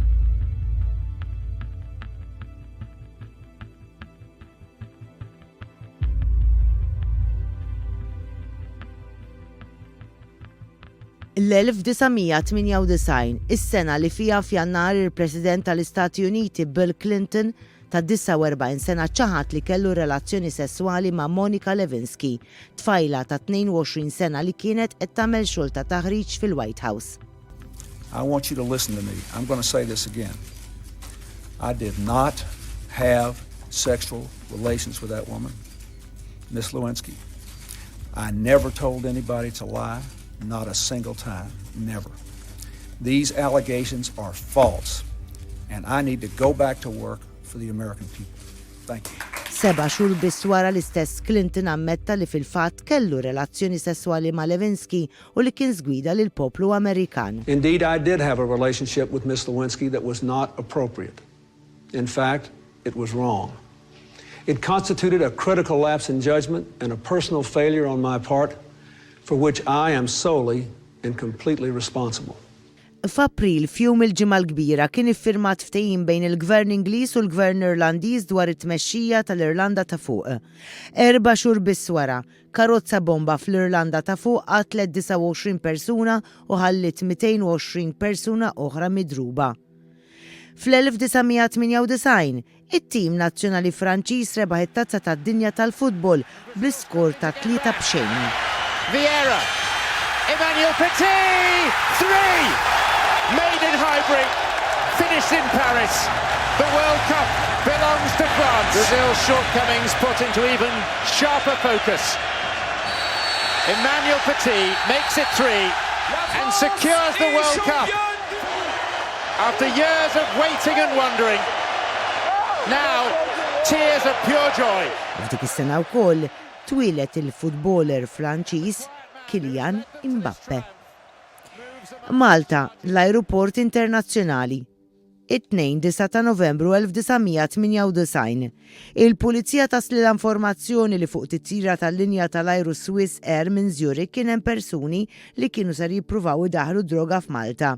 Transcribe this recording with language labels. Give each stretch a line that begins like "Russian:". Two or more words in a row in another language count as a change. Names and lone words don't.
Maltese: L-1998, is-sena li fija f'Jannar il-President tal-Istati Uniti Bill Clinton ta' 49 sena ċaħat li kellu relazzjoni sessuali ma' Monica Lewinsky, tfajla ta' 22 sena li kienet qed tagħmel xogħol ta' taħriġ fil-White House.
English: I want you to listen to me. I'm going to say this again. I did not have sexual relations with that woman, Miss Lewinsky. I never told anybody to lie. Not a single time, never. These allegations are false, and I need to go back to work for the American people. Thank you.
Maltese: 7 xhur biss wara l-istess Clinton ammetta li fil-fatt kellu relazzjoni sesswali ma' Lewinsky u li kien żgwida lil poplu Amerikan.
English: Indeed, I did have a relationship with Miss Lewinsky that was not appropriate. In fact, it was wrong. It constituted a critical lapse in judgment and a personal failure on my part for which I am solely and completely responsible.
Maltese: F'April fjum il-ġimgħa l-kbira kien iffirmat ftehim bejn il-Gvern Ingliż u l-Gvern Irlandiż dwar it-tmexxija tal-Irlanda ta' fuq. 4 xhur biss wara, karozza bomba fl-Irlanda ta' fuq qatlet 29 persuna u ħallit 220 persuna oħra midruba. Fl-1998, it-tim nazzjonali Franċiż rebaħ it-tazza tad-dinja tal-futbol bl-iskor ta' 3-0.
English: Vieira, Emmanuel Petit, 3! Made in Highbury, finished in Paris. The World Cup belongs to France. Brazil's shortcomings put into even sharper focus. Emmanuel Petit makes it 3 and secures the World Cup. After years of waiting and wondering, now tears of pure joy.
Maltese: F'dik is-sena wkoll twilet il-futboler Franċiż Kylian Mbappe. Malta, l-ajruport internazzjonali. It-2 ta' Novembru 1998. Il-Pulizija tasli l-informazzjoni li fuq titjira tal-linja tal-ajru Swiss Air minn Zurich kien hemm persuni li kienu sar jippruvaw idaħlu droga f'Malta.